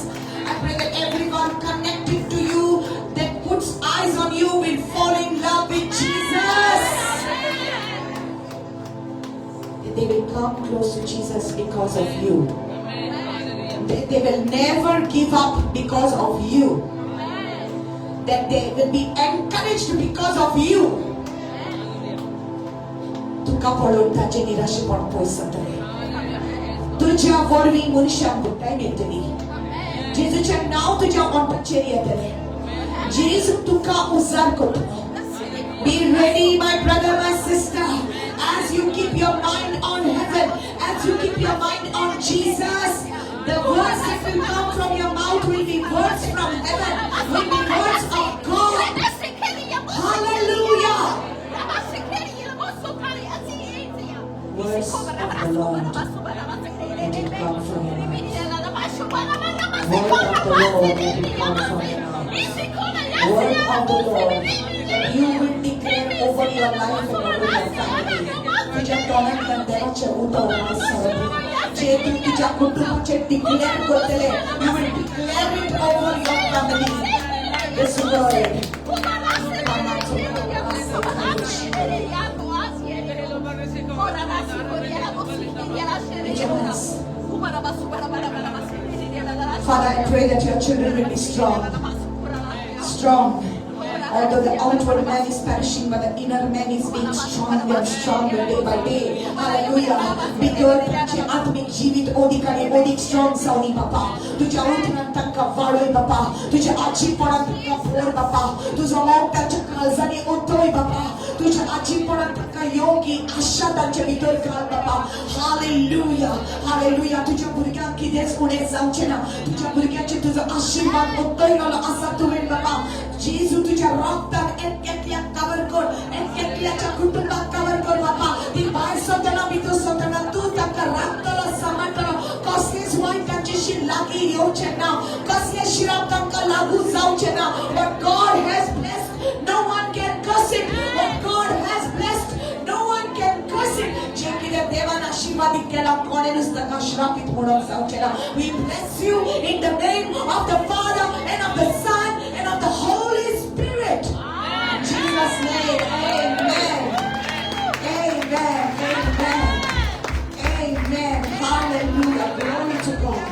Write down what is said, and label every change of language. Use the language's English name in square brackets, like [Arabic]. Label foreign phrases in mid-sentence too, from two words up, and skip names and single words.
[English] I pray that everyone connected to you that puts eyes on you will fall in love with Jesus. That they will come close to Jesus because of you. That they will never give up because of you. That they will be encouraged because of you. [Konkani] तुका पळून ताचे निराशेपण पयस जातलें. तुज्या वरवीं मनशांक घुट्टाय मेळटली. जेजूचें नांव तुज्या ओंठाचेर येतलें. जेजू तुका उजार करतलो. [English] Be ready, my brother, my sister, as you keep your mind on heaven, as you keep your mind on Jesus. The words that will come from your mouth will be words from heaven, will be words of God. Hallelujah. Words of the Lord, let it come from your mouth. Word of the Lord, let it come from your mouth. Word of the Lord, you will declare over your life and over your family. [Konkani] तुझ्या तोंडांतल्यान देवाचें उतर आसतलें. जे तूं तुज्या कुटुंबाचें declare करतलें, [English] you will declare it over your family. This word. Father, I pray that your children will be strong. Strong. Although the outward man is perishing, but the inner man is being stronger and stronger day by day. Hallelujah. Because [Konkani] तुझे आत्मिक जीवित ओदिक strong जावनी बापा. तुझ्या उठण्यान तांकां वाडोय बापा. तुझ्या आजीपणान तांकां भर बापा. तुझा मोग त्यांच्या काळजाने ओतोय बाबा. तुझ्या आजीपणात योगी आशा त्यांच्या भितर घाल बाबा. हालेलुया हालेलुया. तुझ्या भुरग्यांक कितेंच उणें जावचें ना. तुझ्या भुरग्यांचे तुझो आशीर्वाद ओतोय असा तुवें बाबा. जेजू तुझ्या रक्तान एकट्याक कवर कर. एकट्याच्या कुटुंबाक कवर कर बाबा. ती भायर सतना भितर सतना तू ताका राखतलो सांबाळटलो. कसलेच वायट तांचेशी लागीं येवचें ना. कसले शिराप तांकां लागू जावचें ना. [English] What God has blessed, no one can curse it. What God has blessed, no one can curse it. [Konkani] जे कितें देवान आशीर्वादीत केला कोणेंच ताका श्रापित म्हणून जावचें ना. [English] We bless you in the name of the Father and of the Son and of the Holy Spirit. In Jesus' name, amen. Amen. Amen. Amen. Hallelujah. Glory to God.